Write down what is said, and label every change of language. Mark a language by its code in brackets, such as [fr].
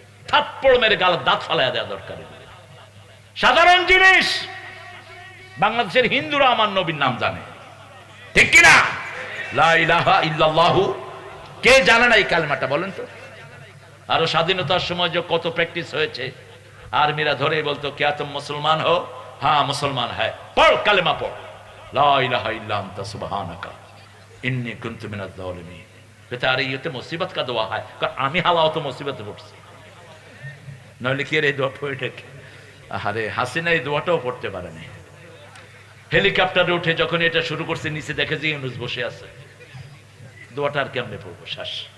[bn] থাপ্পড় মেরে গালের দাঁত ফালাইয়া দেওয়া দরকার। সাধারণ জিনিস। বাংলাদেশের হিন্দুরা আমার নবীর নাম জানে, ঠিক কিনা? লা ইলাহা ইল্লাল্লাহু। কে জানে না এই কালেমাটা বলেন তো? আরো স্বাধীনতার সময় যে কত প্র্যাকটিস হয়েছে। আর্মিরা ধরে বলতো, [hi] क्या तुम मुसलमान हो? हाँ मुसलमान है। पढ़ कलेमा पढ़, [ar] ला इलाहा इल्ला अंता सुबहानका इन्नी कुन्तु मिनज़ ज़ालिमीन। [hi] बेचारे ये तो मुसीबत का दुआ है, [bn] আমি হালাও তো মুসিবতে পড়ছি, নইলে কি এই দোয়া পড়ে থাকে? আরে হাসিনা এই দোয়াটাও পড়তে পারে না। হেলিকপ্টারে উঠে যখন এটা শুরু করছে, নিচে দেখে যে ইউনুস বসে আছে, দোয়াটা আর কেমনে পড়বো? শ্বাস।